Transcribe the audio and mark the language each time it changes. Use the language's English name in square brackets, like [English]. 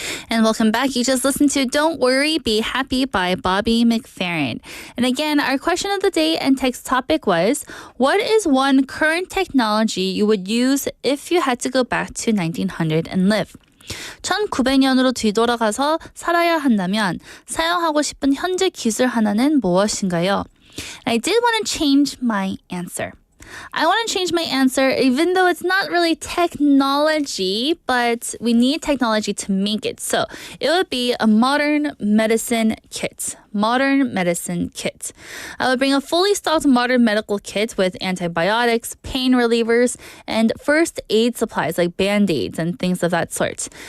[English] And welcome back. You just listened to Don't Worry, Be Happy by Bobby McFerrin. And again, our question of the day and text topic was, what is one current technology you would use if you had to go back to 1900 and live? [Korean] 1900년으로 뒤돌아가서 살아야 한다면 사용하고 싶은 현재 기술 하나는 무엇인가요? [English] And I did want to change my answer. I want to change my answer, even though it's not really technology, but we need technology to make it. So it would be a modern medicine kit. Modern medicine kit. I would bring a fully stocked modern medical kit with antibiotics, pain relievers, and first aid supplies like band-aids and things of that sort.